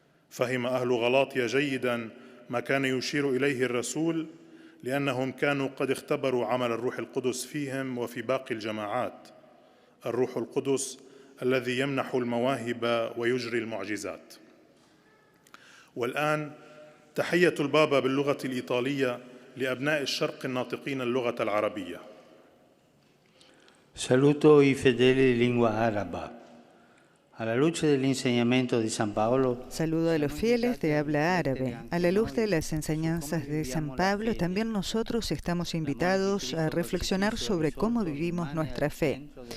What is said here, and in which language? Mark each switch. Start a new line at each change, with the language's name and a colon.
Arabic: فهم أهل غلاطيا جيداً ما كان يشير إليه الرسول، لأنهم كانوا قد اختبروا عمل الروح القدس فيهم وفي باقي الجماعات، الروح القدس الذي يمنح المواهب ويجري المعجزات. والآن تحية البابا باللغة الإيطالية لأبناء الشرق الناطقين اللغة العربية.
Italian: Saluto i fedeli di lingua araba. Alla luce dell'insegnamento di San Paolo,
Spanish: saludo a los fieles de habla árabe. A la luz de las enseñanzas de San Pablo, también nosotros estamos invitados a reflexionar sobre cómo vivimos nuestra fe.